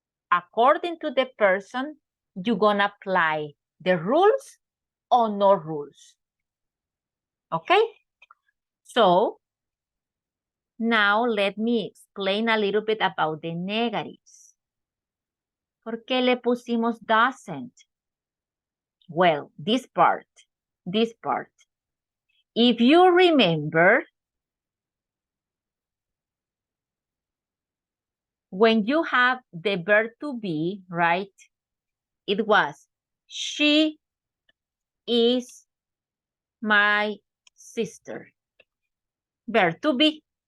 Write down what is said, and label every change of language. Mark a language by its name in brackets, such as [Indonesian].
[English] According to the person, you're gonna apply the rules or no rules. Okay? So now let me explain a little bit about the negatives. [Spanish] ¿Por qué le pusimos doesn't? [English] Well, this part. If you remember, when you have the verb to be, right? It was, she is my sister. Verb to be.